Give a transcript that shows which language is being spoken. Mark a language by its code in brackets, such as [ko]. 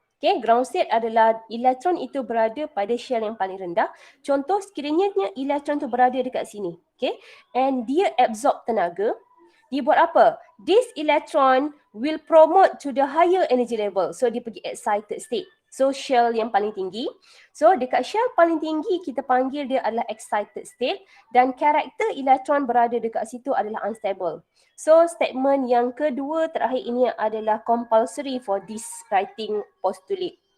[ms] Okay, ground state adalah elektron itu berada pada shell yang paling rendah. Contoh sekiranya elektron itu berada dekat sini. Okay, and dia absorb tenaga. Dia buat apa? [en] This electron will promote to the higher energy level. [ms] So dia pergi excited state. So shell yang paling tinggi. So dekat shell paling tinggi kita panggil dia adalah excited state. Dan karakter elektron berada dekat situ adalah unstable. So statement yang kedua terakhir ini adalah [en] compulsory for this writing postulate.